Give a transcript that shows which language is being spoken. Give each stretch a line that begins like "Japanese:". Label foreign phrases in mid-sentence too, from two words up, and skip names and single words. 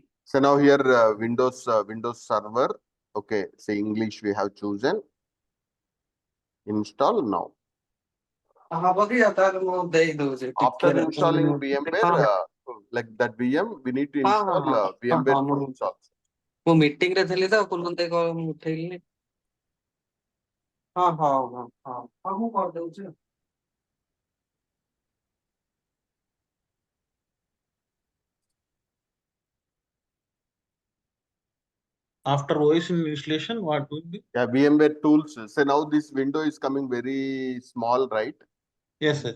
English: So now here Windows Server. Okay, so English we have chosen. Install now. After installing VMware, like that VM, we need to install VMware tools also.
Odia: ମୁଁ ମିଟିଂ ରେ ଥିଲି ତ କୁଲକୁଲ ଦେଇ ମୁଁ ଉଠେଇଲିନି। ହଁ ମୁଁ କରିଦଉଛି।
English: After OS installation, what will be? Yeah, VMware tools. So now this window is coming very small, right? Yes, sir.